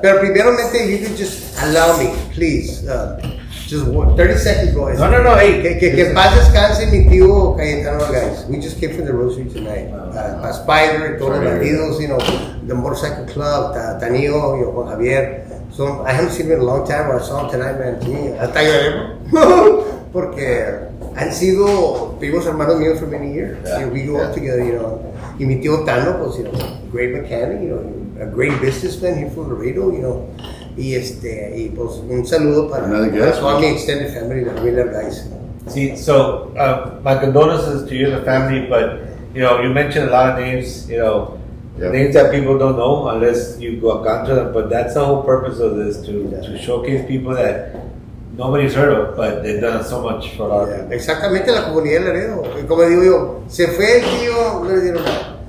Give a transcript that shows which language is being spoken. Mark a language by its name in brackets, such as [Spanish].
[Spanish] Pero primeramente, [English] you could just allow me, please. Just 30 seconds, bro. No, hey. [Spanish] Que en paz descanse mi tío Cayetano, guys. [English] We just came from the Rosary tonight. Spider, [Spanish] todos los bandidos, [English] the Motorcycle Club, Tanio, Juan Javier. So I haven't seen him in a long time, but I saw him tonight, man. [Spanish] Sí, hasta lloré, porque han sido primos hermanos míos [English] for many years. Yeah. We grew up together, [Spanish] Y mi tío Tano, pues, [English] great mechanic, a great businessman here from Laredo, [Spanish] Y pues un saludo para [English] all my extended family, the Miller guys. See, so my condolences to you and the family, but you mentioned a lot of names, names that people don't know unless you go gone to them. But that's the whole purpose of this to showcase people that nobody's heard of, but they've done so much for our people. [Spanish] Exactamente la comunidad de Laredo. Y como digo yo, se fue el tío, no le dieron nada.